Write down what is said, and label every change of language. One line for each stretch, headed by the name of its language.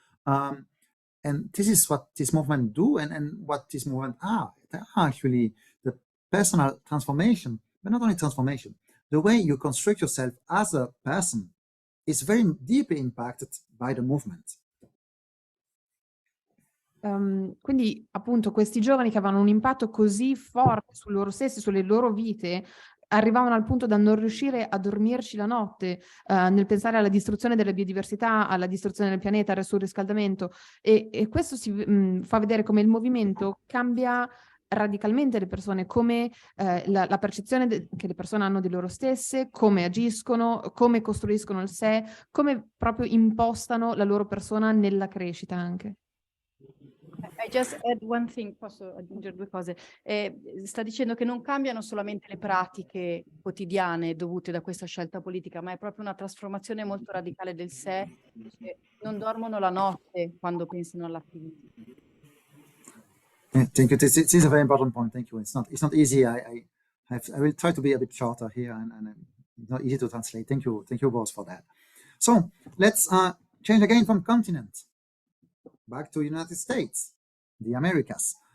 English: And this is what this movement do, and what this movement are. They are actually the personal transformation, but not only transformation. The way you construct yourself as a person is very deeply impacted by the movement.
Italian: Quindi appunto questi giovani che avevano un impatto così forte su loro stessi, sulle loro vite, arrivavano al punto da non riuscire a dormirci la notte nel pensare alla distruzione della biodiversità, alla distruzione del pianeta, al surriscaldamento, e questo fa vedere come il movimento cambia radicalmente le persone, come la percezione che le persone hanno di loro stesse, come agiscono, come costruiscono il sé, come proprio impostano la loro persona nella crescita anche.
English: I just add one thing,
Italian: posso aggiungere due cose. Sta dicendo che non cambiano solamente le pratiche quotidiane dovute da questa scelta politica, ma è proprio una trasformazione molto radicale del sé. Non dormono la notte quando pensano all'attivismo.
English: Thank you. This is a very important point. Thank you. It's not easy. I will try to be a bit shorter here, and it's not easy to translate. Thank you both for that. So let's change again from continent back to United States, the Americas.